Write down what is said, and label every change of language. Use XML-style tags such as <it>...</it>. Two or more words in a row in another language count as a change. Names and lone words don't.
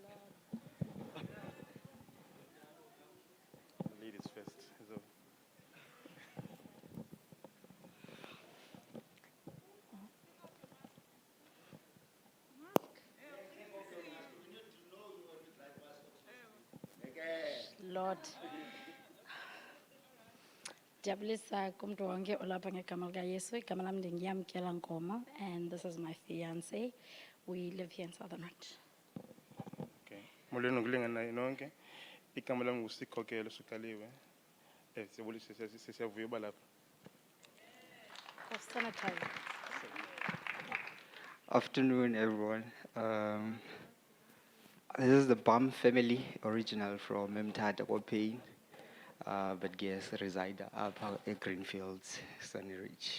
<en>Ladies first. So. Lord.</en> <xh>Jabulisa kumntu wonke olapha ngegama lika Yesu, igama lam ndingiyamkela Nkomo,</xh> <en>and this is my fiance. We live here in Southern Ranch. Okay.</en> <xh>Molweni ngokulingana nonke. Igama lam nguSikhokelo Sukaliwe. Siyavuya uba lapha.</xh> <en>Afternoon, everyone. This is the Bum family, original from Mthatha Kopane, but guess reside up at Greenfields, Sunny Ridge.</en>